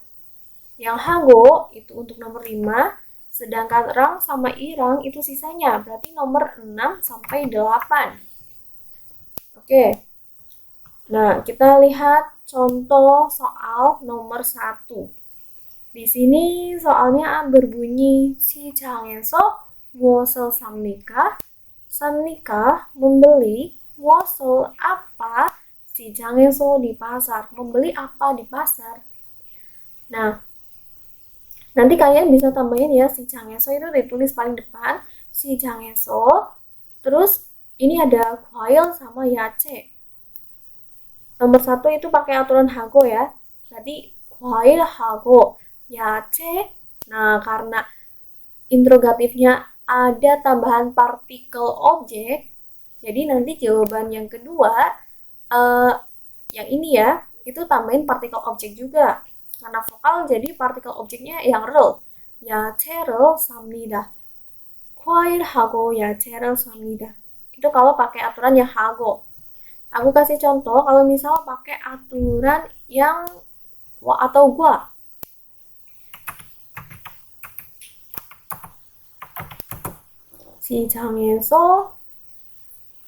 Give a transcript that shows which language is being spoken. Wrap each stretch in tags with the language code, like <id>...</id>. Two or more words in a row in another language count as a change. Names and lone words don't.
<id>Yang hago itu untuk nomor 5, sedangkan rang sama irang itu sisanya, berarti nomor 6 sampai 8. Oke. Nah, kita lihat contoh soal nomor 1. Di sini soalnya berbunyi</id> <ko>시장에서 무엇을 삽니까?</ko> <id>삽니까 membeli, 무엇을 apa? 시장에서 di pasar, membeli apa di pasar. Nah, nanti kalian bisa tambahin ya 시장에서 itu ditulis paling depan, 시장에서. Terus ini ada 과일 sama 야채. Nomor 1 itu pakai aturan hago ya. Berarti 과일 hago, 야채. Nah, karena interrogatifnya ada tambahan partikel objek, jadi nanti jawaban yang kedua yang ini ya, itu tambahin partikel objek juga. Karena vokal jadi partikel objeknya yang real.</id> <ko>야채를 삽니다. 과일하고 야채를 삽니다.</ko> <id>Itu kalau pakai aturan yang hago. Aku kasih contoh kalau misal pakai aturan yang wa atau gua.</id> <ko>시장에서</ko>